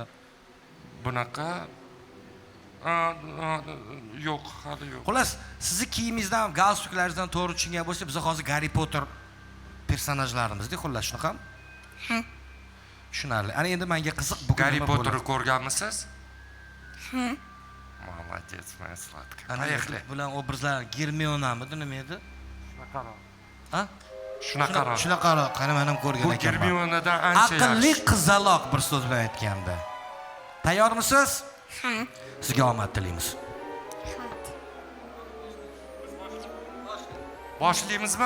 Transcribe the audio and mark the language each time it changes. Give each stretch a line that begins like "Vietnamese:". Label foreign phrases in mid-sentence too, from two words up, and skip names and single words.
Uzbek: Bunaqa yo'q, hali yo'q. Xullas, sizni kiyimingizdan, galstuklaringizdan to'g'ri tushungan bo'lsa, biz hozir Harry Potter personajlarimizda, xullas shunaqami? Ha. Tushunarli. Ana endi menga qiziq, bugun Harry Potterni ko'rganmisiz? Ha.
Russian: Молодец, моя сладкая.
Uzbek: Ana
Russian: Поехали.
Uzbek: bilan obrazlar Germionamidi, nima edi? Ha? Shunaqaroq. Shunaqaroq, qani men ham ko'rgan Bu ekanman. Germionadan ancha yaxshi. Aqlli qizaloq, bir so'z bilan aytganda. Tayyormisiz? Ha. Sizga omad tilaymiz. Boshlaymizmi?